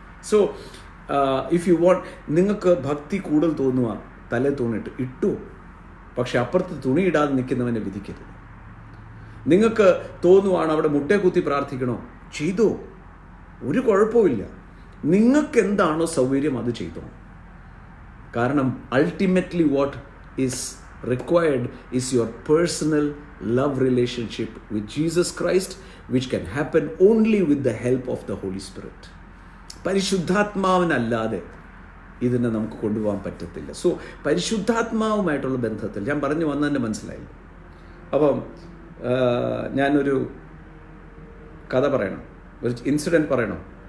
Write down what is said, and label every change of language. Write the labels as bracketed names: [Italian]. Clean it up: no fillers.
[English] so if you want, [Malayalam] നിങ്ങൾക്ക് ഭക്തി കൂടുതൽ തോന്നുക, തലേ തുണിയിട്ട് ഇട്ടു. പക്ഷെ അപ്പുറത്ത് തുണി ഇടാതെ നിൽക്കുന്നവനെ വിധിക്കരുത്. നിങ്ങൾക്ക് തോന്നുവാണ് അവിടെ മുട്ടേ കുത്തി പ്രാർത്ഥിക്കണോ, ചെയ്തോ, ഒരു കുഴപ്പമില്ല. നിങ്ങൾക്ക് എന്താണോ സൗകര്യം അത് ചെയ്തോ. [English] കാരണം ultimately what is required is your personal love relationship with Jesus Christ, which can happen only with the help of the Holy Spirit. [Malayalam] പരിശുദ്ധാത്മാവിനല്ലാതെ ഇതിനെ നമുക്ക് കൊണ്ടുപോകാൻ പറ്റത്തില്ല. സോ പരിശുദ്ധാത്മാവുമായിട്ടുള്ള ബന്ധത്തിൽ ഞാൻ പറഞ്ഞു വന്നതിൻ്റെ മനസ്സിലായില്ല. അപ്പം ഞാനൊരു കഥ പറയണം, ഒരു ഇൻസിഡൻറ്റ് പറയണം.